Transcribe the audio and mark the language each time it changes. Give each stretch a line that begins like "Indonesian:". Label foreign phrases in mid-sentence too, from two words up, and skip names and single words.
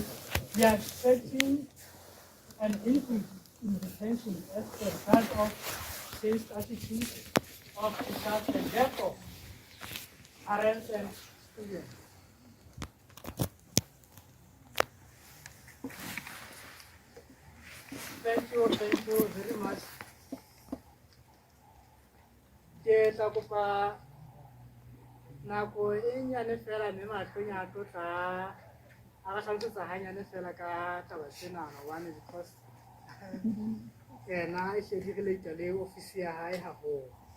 English: We are expecting an increase in retention as a result of changed attitudes of teachers and therefore parents and students. Thank you very much.
Southern Sotho: Ke tla kopa nako e nyane fela mme matlong a tlo tla a ga tlhalosetsa hanyane fela ka taba tsena one because ena e hle di relate le office ya hae haholo.